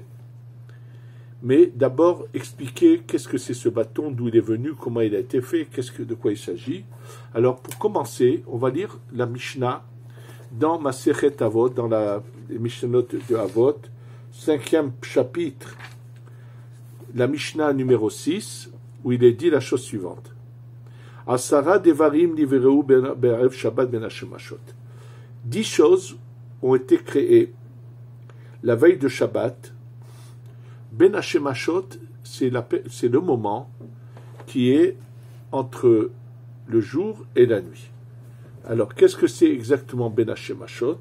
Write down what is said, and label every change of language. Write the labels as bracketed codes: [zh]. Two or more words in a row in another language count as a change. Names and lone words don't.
[fr] Mais d'abord, expliquer qu'est-ce que c'est ce bâton, d'où il est venu, comment il a été fait, de quoi il s'agit. Alors, pour commencer, on va lire la Mishnah dans Masechet Avot, dans la Mishnah de Avot, 5e chapitre, la Mishnah numéro 6, où il est dit la chose suivante. [he] עשרה דברים נבראו בערב שבת בין השמשות. [fr] 10 choses ont été créées la veille de Shabbat. [he] בין השמשות, [fr] c'est le moment qui est entre le jour et la nuit. Alors, qu'est-ce que c'est exactement [he] בין השמשות?